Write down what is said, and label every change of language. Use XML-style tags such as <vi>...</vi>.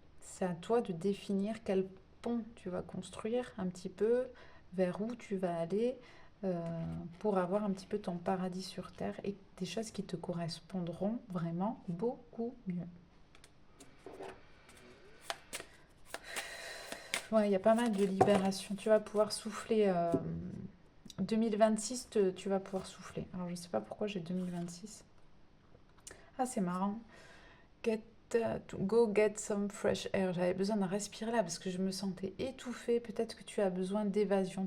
<fr>C'est à toi de définir quel pont tu vas construire un petit peu, vers où tu vas aller, euh, pour avoir un petit peu ton paradis sur Terre et des choses qui te correspondront vraiment beaucoup mieux. Ouais, il y a pas mal de libération. Tu vas pouvoir souffler. 2026, tu vas pouvoir souffler. Alors, je sais pas pourquoi j'ai 2026. Ah, c'est marrant.</fr> <en>Get, go get some fresh air.</en> <fr>J'avais besoin de respirer là parce que je me sentais étouffée. Peut-être que tu as besoin d'évasion.</fr>